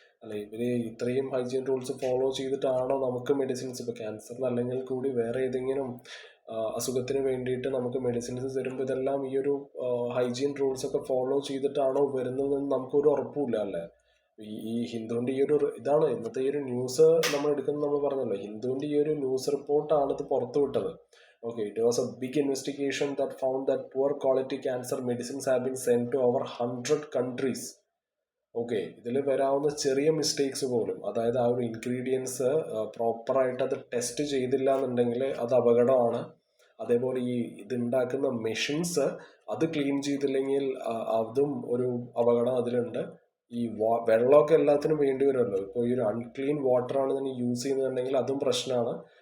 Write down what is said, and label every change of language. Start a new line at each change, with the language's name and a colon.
Malayalam: അല്ല, ഇവര് ഇത്രയും ഹൈജീൻ റൂൾസ് ഫോളോ ചെയ്തിട്ടാണോ നമുക്ക് മെഡിസിൻസ്, ഇപ്പോൾ ക്യാൻസറിന് അല്ലെങ്കിൽ കൂടി വേറെ ഏതെങ്കിലും അസുഖത്തിന് വേണ്ടിയിട്ട് നമുക്ക് മെഡിസിൻസ് തരുമ്പോൾ ഇതെല്ലാം ഈ ഒരു ഹൈജീൻ റൂൾസ് ഒക്കെ ഫോളോ ചെയ്തിട്ടാണോ വരുന്നതെന്ന് നമുക്കൊരു ഉറപ്പില്ല അല്ലേ. ഈ ഹിന്ദുവിൻ്റെ ഈ ഒരു ഇതാണ് ഇന്നത്തെ ഈ ഒരു ന്യൂസ് നമ്മൾ എടുക്കുന്നത്. നമ്മൾ പറഞ്ഞല്ലോ, ഹിന്ദുവിൻ്റെ ഈ ഒരു ന്യൂസ് റിപ്പോർട്ടാണ് ഇത് പുറത്തു വിട്ടത്.
English: Okay, it was a big investigation that found that poor quality cancer medicines have been sent to over 100 countries. Okay.
Malayalam: ഇതിൽ വരാവുന്ന ചെറിയ മിസ്റ്റേക്സ് പോലും, അതായത് ആ ഒരു ഇൻഗ്രീഡിയൻസ് പ്രോപ്പറായിട്ട് അത് ടെസ്റ്റ് ചെയ്തില്ല എന്നുണ്ടെങ്കിൽ അത് അപകടമാണ്. അതേപോലെ ഈ ഇതുണ്ടാക്കുന്ന മെഷീൻസ് അത് ക്ലീൻ ചെയ്തില്ലെങ്കിൽ അതും ഒരു അപകടം അതിലുണ്ട്. ഈ വെള്ളമൊക്കെ എല്ലാത്തിനും വേണ്ടി വരുമല്ലോ. ഇപ്പോൾ ഈ ഒരു അൺക്ലീൻ വാട്ടർ ആണ് തന്നെ യൂസ് ചെയ്യുന്നുണ്ടെങ്കിൽ അതും പ്രശ്നമാണ്.